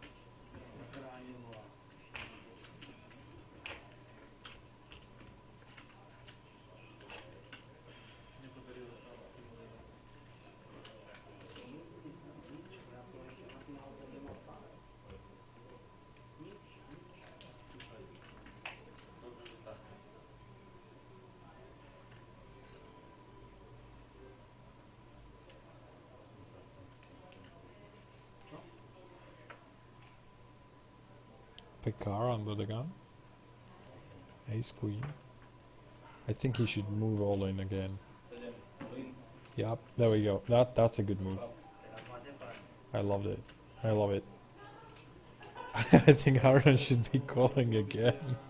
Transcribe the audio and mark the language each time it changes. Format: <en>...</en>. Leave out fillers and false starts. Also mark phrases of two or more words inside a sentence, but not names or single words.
<sk>Zachránil a... Nepodarilo sa s tým uvedať. Ja som ešte na finále nemal pád.</sk> <pl>Dobrze, że tak.</pl> <en>Pekar under the gun. Ace queen. I think he should move all in again. Yep, there we go. That's a good move. I loved it. I love it. I think Harden should be calling again.</en>